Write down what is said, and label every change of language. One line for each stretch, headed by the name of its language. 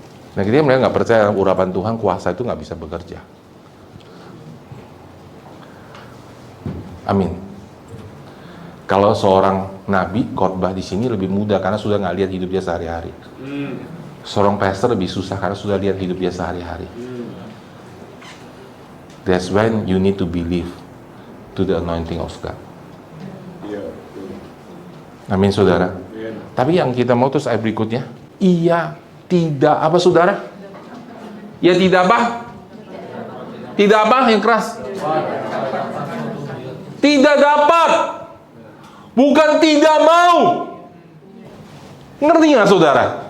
Indonesian: Nah, ketika mereka nggak percaya urapan Tuhan, kuasa itu nggak bisa bekerja. Amin. Kalau seorang nabi khotbah di sini lebih mudah karena sudah nggak lihat hidup dia sehari-hari. Seorang pastor lebih susah karena sudah lihat hidup dia sehari-hari.
English: That's when you need to believe to the anointing of God.
Indonesian: Amin saudara. Tapi yang kita mau terus ayat berikutnya, iya tidak apa saudara? Ya tidak apa? Tidak apa yang keras? Tidak dapat. Bukan tidak mau. Ngerti nggak saudara?